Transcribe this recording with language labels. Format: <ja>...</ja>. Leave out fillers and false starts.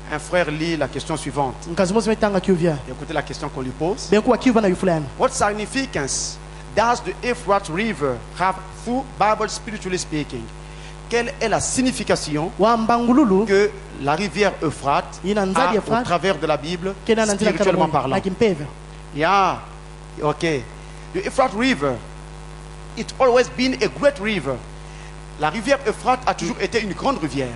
<fr>Un frère lit la question suivante. Écoutez la question qu'on lui pose.</fr> <en>What significance does the Euphrates River have through Bible spiritually speaking?</en> <fr>Quelle est la signification que la rivière Euphrate a au travers de la Bible, spirituellement parlant?</fr> <en>Yeah, okay. The Euphrates River, it's always been a great river.</en> <fr>La rivière Euphrate a toujours été une grande rivière.</fr>